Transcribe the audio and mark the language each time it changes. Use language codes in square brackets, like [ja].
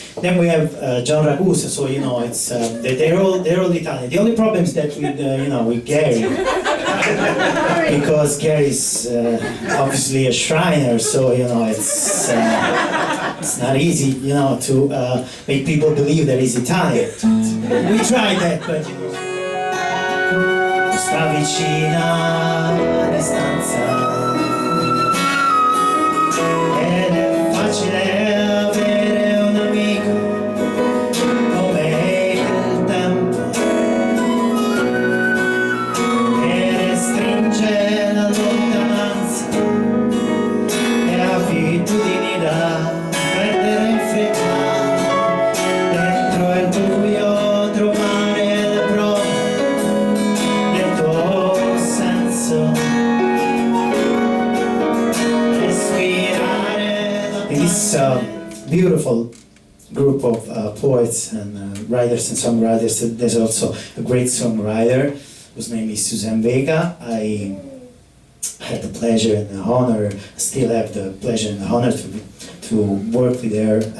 [en] Then we have John Ragusa, so it's they're all Italian. The only problem is that with Gary, because Gary's obviously a Schreiner, so it's not easy to make people believe that he's Italian. We tried that, but [it] sta vicina a distanza ed è facile avere un amico come il tempo che restringe la lontananza e abitudini da perdere in fretta, dentro il buio trovare le prove del tuo senso, respirare. [en] In this beautiful group of poets and writers and songwriters, there's also a great songwriter whose name is Suzanne Vega. I had the pleasure and the honor, still have the pleasure and the honor to work with her.